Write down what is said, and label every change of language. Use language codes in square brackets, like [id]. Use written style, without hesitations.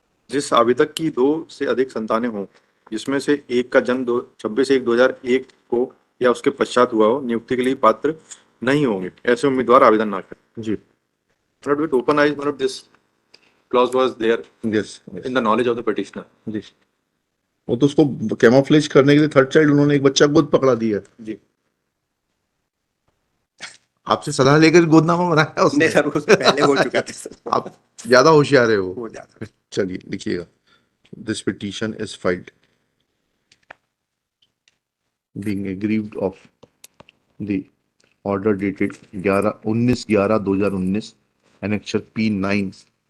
[hi] जिस आवेदक की 2 से अधिक संतानें हों जिसमें से एक का जन्म 26/1/2001 को या उसके पश्चात हुआ हो नियुक्ति के लिए पात्र नहीं होंगे ऐसे उम्मीदवार आवेदन ना करें. जी [en] But with open eyes, but this clause was there yes in the knowledge of the petitioner. [hi] जी वो तो उसको कैमोफ्लेज करने के लिए थर्ड चाइल्ड उन्होंने एक बच्चा गोद पकड़ा दिया जी. आपसे सलाह लेकर गोदनामा बनाया उसने नहीं सर, उससे पहले हो चुका था सर। आप ज्यादा होशियार है वो हो जाता। चलिए लिखिएगा [en] this petition is filed being aggrieved of the order dated 19/11/2019 annexure P9